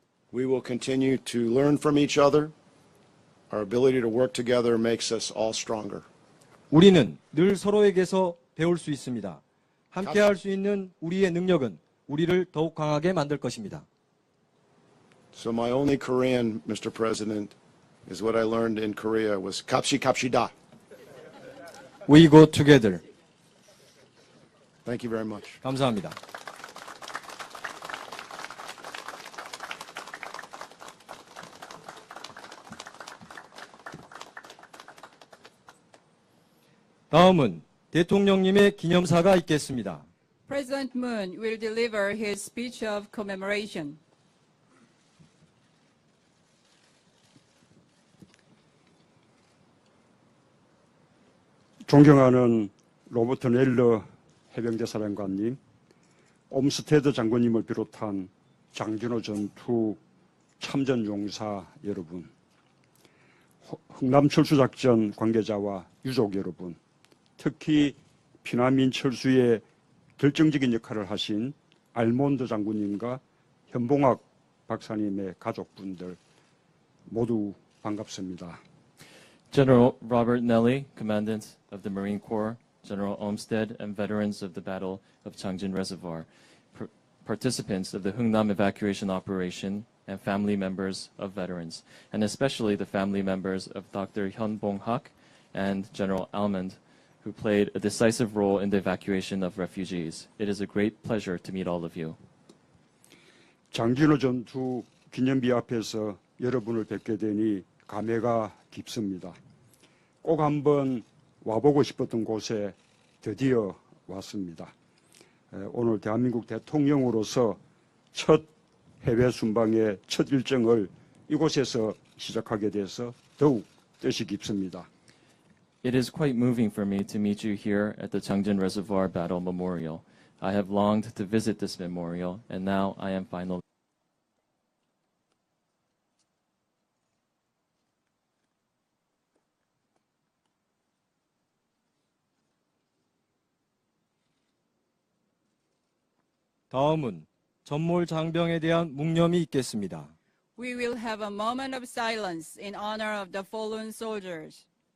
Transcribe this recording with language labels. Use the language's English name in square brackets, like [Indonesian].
[English] We will continue to learn from each other. Our ability to work together makes us all stronger. [Korean] 우리는 늘 서로에게서 배울 수 있습니다. 함께할 수 있는 우리의 능력은 우리를 더욱 강하게 만들 것입니다. [English] So my only Korean, Mr. President, is what I learned in Korea was [Korean] 갑시다. [English] We go together. Thank you very much. [Korean] 감사합니다. 다음은 대통령님의 기념사가 있겠습니다. [English] President Moon will deliver his speech of commemoration. [Korean] 존경하는 로버트 넬러 해병대 사령관님, 옴스테드 장군님을 비롯한 장진호 전투 참전 용사 여러분, 흥남 철수작전 관계자와 유족 여러분, 특히 피난민 철수에 결정적인 역할을 하신 알몬드 장군님과 현봉학 박사님의 가족분들 모두 반갑습니다. [English] General Robert Nelly, Commandant of the Marine Corps, General Olmsted, and veterans of the Battle of Changjin Reservoir, participants of the Hungnam evacuation operation, and family members of veterans, and especially the family members of Dr. Hyun Bong-hak and General Almond, who played a decisive role in the evacuation of refugees. It is a great pleasure to meet all of you. [Korean] 장진호 전투 기념비 앞에서 여러분을 뵙게 되니 감회가 깊습니다. 꼭 한번 와보고 싶었던 곳에 드디어 왔습니다. 오늘 대한민국 대통령으로서 첫 해외 순방의 첫 일정을 이곳에서 시작하게 돼서 더욱 뜻이 깊습니다. [English] It is quite moving for me to meet you here at the Changjin Reservoir Battle Memorial. I have longed to visit this memorial, and now I am finally. [Korean] 다음은 전몰 장병에 대한 묵념이 있겠습니다. [English] We will have a moment of silence in honor of the fallen soldiers.